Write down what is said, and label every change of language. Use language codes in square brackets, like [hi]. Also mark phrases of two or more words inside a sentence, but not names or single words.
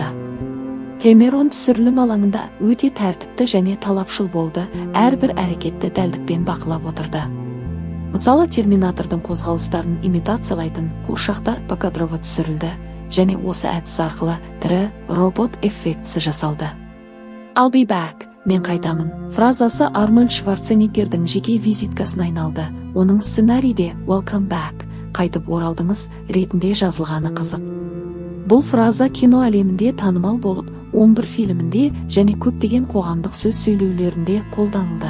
[kk] Кэмерон түсірілім алаңында өте тәртіпті және талапшыл болды, әрбір әрекетті дәлдікпен бақылап отырды. Мысалы, Терминатордың қозғалыстарын имитациялайтын қуыршақтар покадрово түсірілді, және осы әдіс арқылы тірі робот эффектісі жасалды. [en] I'll be back, [kk] мен қайтамын фразасы Арнольд Шварценеггердің жеке визиткасына айналды. Оның сценарийде [en] Welcome back, [kk] қайтып оралдыңыз ретінде жазылғаны қызық. Бұл фраза кино әлемінде танымал болып, 11 фильмінде және көптеген қоғамдық сөз сөйлеулерінде қолданылды.